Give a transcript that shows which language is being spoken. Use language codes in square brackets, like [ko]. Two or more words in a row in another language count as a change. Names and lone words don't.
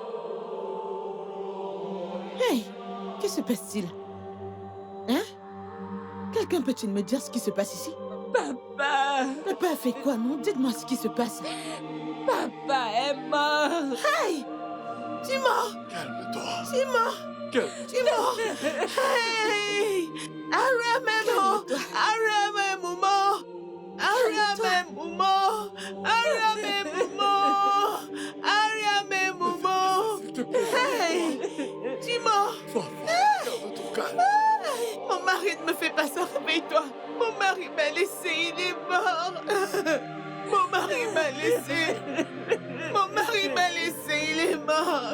[fr] Hey! Que se passe-t-il? Hein? Quelqu'un peut-il me dire ce qui se passe ici? Papa! Papa a fait quoi, non? Dites-moi ce qui se passe. Papa est mort! Hey! Dis-moi! Calme-toi. Dis-moi! Calme-toi. Dis-moi! Hey! Aramemo! Aramemo! Aramemo! Aramemo! Aramemo! S'il te plaît. Hey! Dis-moi! Sois fort. Garde ton calme. Mon mari ne me fait pas ça, réveille-toi. Mon mari m'a laissé, il est mort. Mon mari m'a laissé. Mon mari m'a laissé, il est mort.